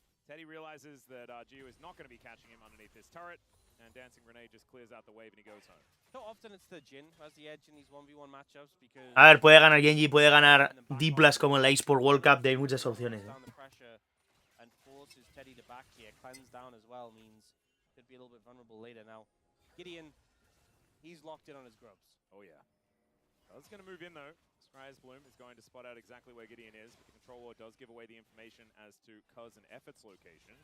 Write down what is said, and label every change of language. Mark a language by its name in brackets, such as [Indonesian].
[English] Teddy realizes that Gio is not going to be catching him underneath this turret, and Dancing Grenade just clears out the wave and he goes home. So often it's the GEN who has the edge in these 1v1 matchups because... [Spanish] A ver, puede ganar Gen.G, puede ganar D+ como en la eSport World Cup, hay muchas opciones. [English] And forces Teddy to back here. Cleanse down as well means could be a little bit vulnerable later. Now, Gideon, he's locked in on his grubs. Oh yeah. That's going to move in though. Scry's Bloom is going to spot out exactly where Gideon is, but the controller does give away the information as to Cuz and Effort's location.